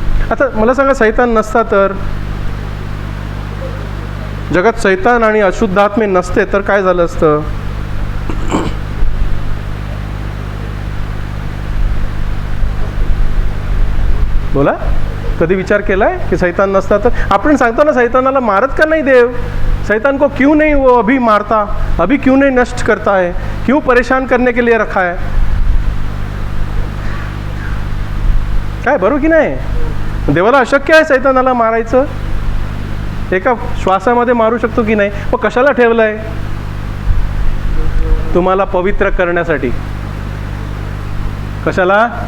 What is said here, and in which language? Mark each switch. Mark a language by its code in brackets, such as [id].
[mr] आता मला सांगा, सैतान नसता तर, जगात सैतान आणि अशुद्ध आत्मे नसते तर काय झालं असतं? बोला, कधी विचार केलाय की सैतान नसता तर? आपण सांगतो ना, सैतानाला मारत का नाही देव? [hi] सैतान को क्यों नहीं वो अभी मारता, अभी क्यों नहीं नष्ट करता है, क्यों परेशान करने के लिए रखा है? [mr] काय, बरोबर की नाही? देवाला अशक्य आहे सैतानाला मारायचं. एका श्वासामध्ये मारू शकतो की नाही? मग कशाला ठेवलंय? तुम्हाला पवित्र करण्यासाठी. कशाला?